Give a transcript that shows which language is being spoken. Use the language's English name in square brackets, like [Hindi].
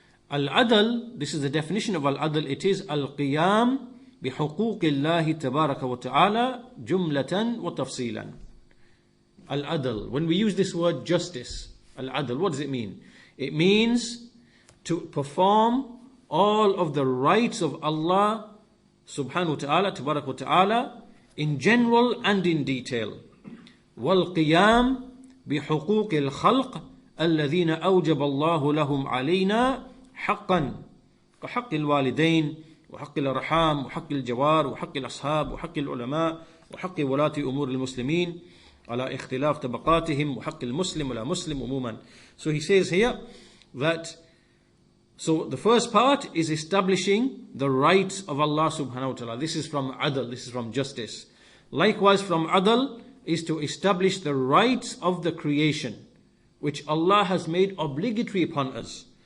[English] Al-adl, this is the definition of al-adl, it is al-qiyam [Arabic] بحقوق الله تبارك وتعالى جملة وتفصيلا. [English] Al-adl, when we use this word justice, al-adl, what does it mean? It means to perform all of the rights of Allah subhanahu wa ta'ala, tabarak wa ta'ala, in general and in detail. [Arabic] وَالْقِيَامِ بِحُقُوقِ الْخَلْقِ الَّذِينَ أَوْجَبَ اللَّهُ لَهُمْ عَلَيْنَا حَقًّا كحق الوالدين وحق الأرحام وحق الجوار وحق الأصحاب وحق العلماء وحق ولاة أمور المسلمين على اختلاف طبقاتهم وحق المسلم ولا مسلم عموما. [English] So he says here that, so the first part is establishing the rights of Allah subhanahu wa ta'ala. This is from adl, this is from justice. Likewise from adl is to establish the rights of the creation, which Allah has made obligatory upon us.